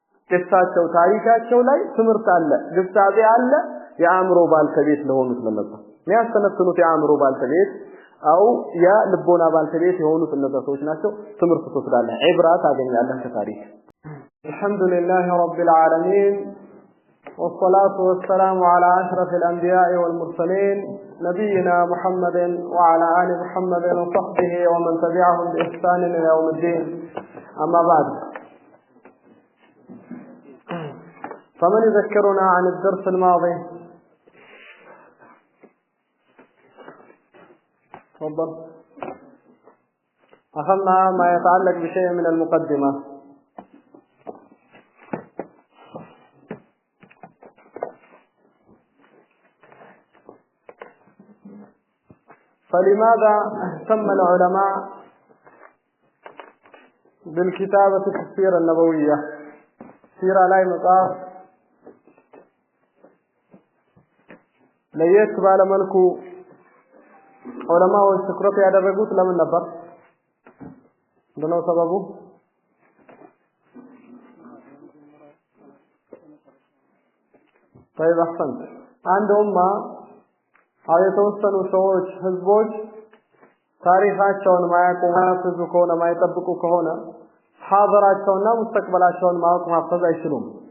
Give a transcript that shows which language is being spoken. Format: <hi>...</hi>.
<am>ቅሳቸው ታሪካቸው ላይ ትምህርት አለ፣ ግሳጼ አለ። የአእምሮ ባልተቤት ለሆኑት ለነሱ የሚያስተነትኑት የአእምሮ ባልተቤት አው የልቦና ባልተቤት የሆኑት እነዛ ሰዎች ናቸው። ትምህርት ትወስዳለህ፣ ዒብራ ታገኛለህ ከታሪክ። አልሐምዱሊላህ ረቢል ዓለሚን</am> <ar>والصلاة والسلام على أشرف الأنبياء والمرسلين نبينا محمد وعلى آل محمد وصحبه ومن تبعهم بإحسان إلى يوم الدين. أما بعد، فمن يذكرنا عن الدرس الماضي؟ تفضل. أخذنا ما يتعلق بشيء من المقدمة. فلماذا اهتم العلماء بالكتابة في السيرة النبوية؟ سيرة لا مطاف</ar> <am>ለየት ባለ መልኩ ዑለማዎች ትኩረት ያደረጉት ለምን ነበር? እንደው ሰበቡ</am> <ar>طيب احسنت</ar> <am>አንድ ኡማ የተወሰኑ ሰዎች ህዝቦች ታሪካቸውን ማያውቁ ማያስዙ ከሆነ ማይጠብቁ ከሆነ ሐاضራቸውና ሙስተቅበላቸውን ማወቅ ማፈዝ አይችሉም።</am>